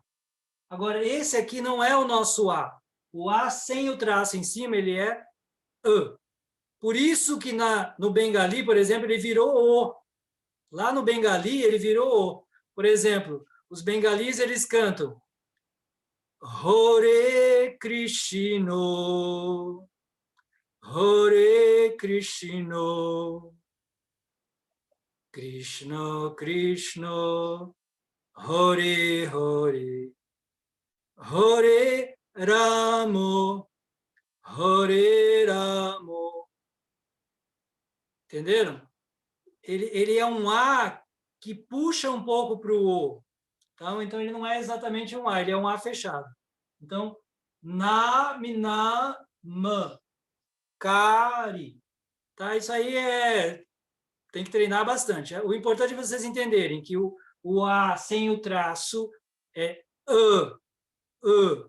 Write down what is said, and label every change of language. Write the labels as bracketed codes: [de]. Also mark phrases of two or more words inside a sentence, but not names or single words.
[pt] Agora, esse aqui não é o nosso A. O A sem o traço em cima, ele é Por isso que no Bengali, por exemplo, ele virou O. Lá no Bengali, ele virou O. Por exemplo, os bengalis, eles cantam [sa] Hare Krishna, Hare Krishna, Krishna Krishna, Hare Hare, Hare Ramo, Hare Ramo. [pt] Entenderam? Ele é um A que puxa um pouco para o O. Então, ele não é exatamente um A, ele é um A fechado. Então, na, mina, ma, cari. Tá? Isso aí tem que treinar bastante. O importante é vocês entenderem que o A sem o traço é E.